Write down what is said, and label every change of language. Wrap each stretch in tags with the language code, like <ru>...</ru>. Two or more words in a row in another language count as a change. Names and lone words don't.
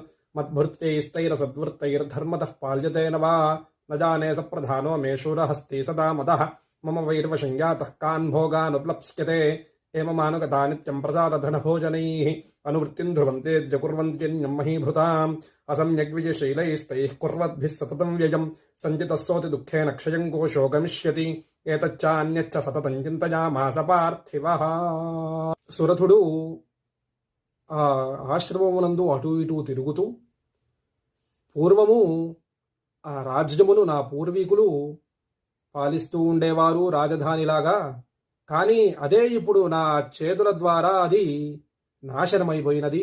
<sa>मद्भृत्यैस्तैरसद्वृत्तैर्धर्मतः पाल्यते न वा न जाने स प्रधानो मे शूरहस्ति सदा मदः मम वैर्वशं कान् भोगानुप्लप्स्यते एवमानुगता नित्यं प्रसादधनभोजनैः अनुवृत्तिं ध्रुवन्तेऽद्य कुर्वन्त्यन्यं महीभृताम् असम्यग्विजशीलैस्तैः कुर्वद्भिः सततं व्ययम् सञ्चितस्सोति दुःखेन क्षयं कोशो गमिष्यति ఏతచ్చాన్యచ్చ సతతం చింతయామాస పార్థివః.</sa> <te>సురథుడు ఆ ఆశ్రమమునందు అటు ఇటు తిరుగుతూ, పూర్వము ఆ రాజ్యమును నా పూర్వీకులు పాలిస్తూ ఉండేవారు రాజధానిలాగా, కానీ అదే ఇప్పుడు నా చేతుల ద్వారా అది నాశనమైపోయినది.</te>